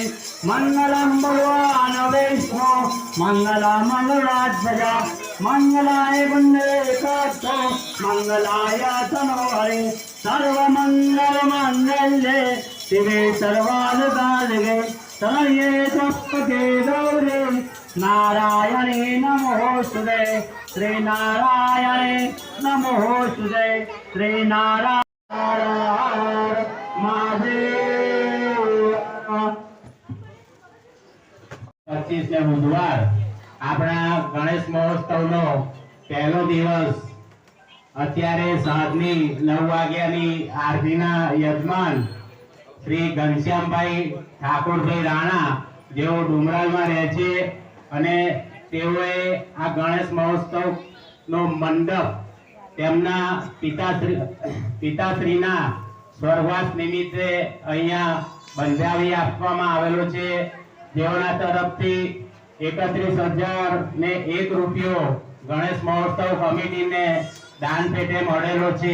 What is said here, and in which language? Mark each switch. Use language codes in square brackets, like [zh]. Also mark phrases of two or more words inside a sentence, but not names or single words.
[sa] मङ्गलं भगवान् विष्णु मङ्गलं मङ्गलाध्वजा मङ्गलाय पुण्डरीकाक्षो मङ्गलाय तनोहरि सर्वमङ्गलमाङ्गल्ये शिवे सर्वार्थसाधिके शरण्ये त्र्यम्बके गौरी नारायणे नमोस्तुते श्री नारायणे नमोस्तुते श्री नारायण महादेव। [gu] 25 બુધવાર આપણા ગણેશ મહોત્સવનો પહેલો દિવસ અત્યારે સાંજની 9 વાગ્યાની આરતીના યજમાન શ્રી ઘનશ્યામભાઈ ઠાકોરભાઈ રાણા જેઓ ડુમરાલમાં રહે છે અને તેઓએ આ ગણેશ મહોત્સવનો મંડપ તેમના પિતાશ્રીના સ્વર્ગવાસ નિમિત્તે અહીંયા બંધાવી આપવામાં આવેલો છે, જેઓના તરફથી 31,001 રૂપિયો ગણેશ મહોત્સવ કમિટીને દાન પેટે મળેલો છે.